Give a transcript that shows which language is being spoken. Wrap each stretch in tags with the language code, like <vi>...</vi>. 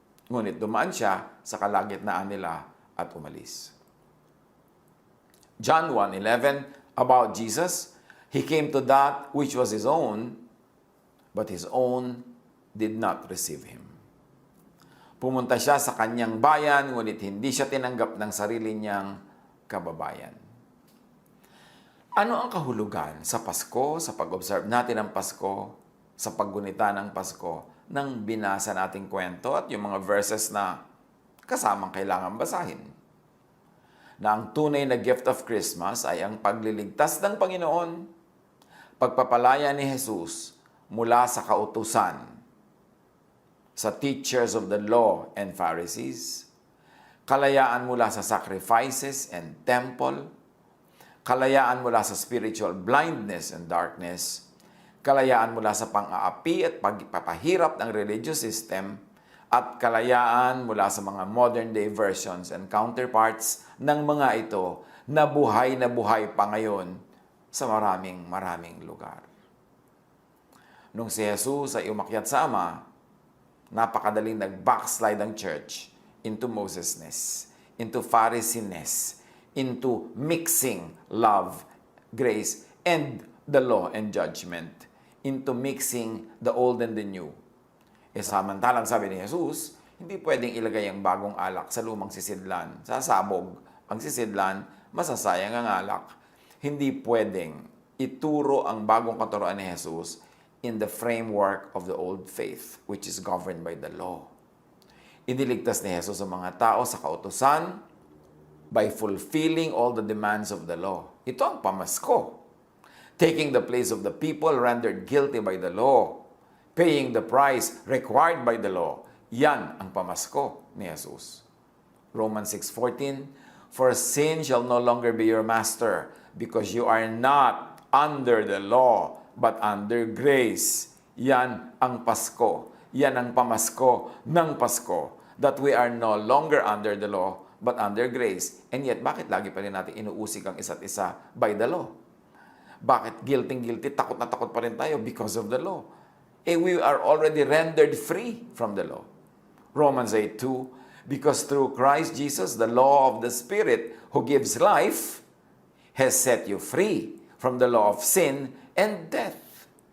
<tl>Ngunit dumaan siya sa kalagitnaan nila at umalis.</tl> <en>John 1:11 about Jesus, He came to that which was His own, but His own did not receive Him.</en> <tl>Pumunta siya sa kanyang bayan, ngunit hindi siya tinanggap ng sarili niyang kababayan. Ano ang kahulugan sa Pasko, sa pag-observe natin ng Pasko, sa paggunita ng Pasko, nang binasa nating kwento at yung mga verses na kasamang kailangan basahin? Na ang tunay na</tl> <en>gift of Christmas</en> <tl>ay ang pagliligtas ng Panginoon, pagpapalaya ni Jesus mula sa kautusan, sa</tl> <en>teachers of the law and Pharisees,</en> <tl>kalayaan mula sa</tl> <en>sacrifices and temple,</en> <tl>kalayaan mula sa</tl> <en>spiritual blindness and darkness,</en> <tl>kalayaan mula sa pang-aapi at pagpapahirap ng</tl> <en>religious system,</en> <tl>at kalayaan mula sa mga</tl> <en>modern-day versions and counterparts</en> <tl>ng mga ito na buhay pa ngayon sa maraming lugar. Nung si Jesus ay umakyat sa Ama, napakadaling nag-backslide ang church</tl> <en>into Mosesness, into Pharisiness, into mixing love, grace, and the law and judgment, into mixing the old and the new.</en> <tl>Samantalang sabi ni Jesus, hindi pwedeng ilagay ang bagong alak sa lumang sisidlan. Sasabog ang sisidlan, masasayang ang alak. Hindi pwedeng ituro ang bagong katuroan ni Jesus</tl> <en>in the framework of the old faith, which is governed by the law.</en> <tl>Iniligtas ni Jesus ang mga tao sa kautusan</tl> <en>by fulfilling all the demands of the law.</en> <tl>Ito ang pamasko.</tl> <en>Taking the place of the people rendered guilty by the law, paying the price required by the law.</en> <tl>Yan ang pamasko ni Jesus.</tl> <en>Romans 6:14, for sin shall no longer be your master, because you are not under the law, but under grace.</en> <tl>Yan ang Pasko. Yan ang pamasko ng Pasko.</tl> <en>That we are no longer under the law, but under grace. And yet,</en> <tl>bakit lagi pa rin natin inuusig ang isa't isa</tl> <en>by the law?</en> <tl>Bakit guilty, takot na takot pa rin tayo</tl> <en>because of the law? We are already rendered free from the law. Romans 8:2, because through Christ Jesus, the law of the Spirit who gives life has set you free from the law of sin and death.</en>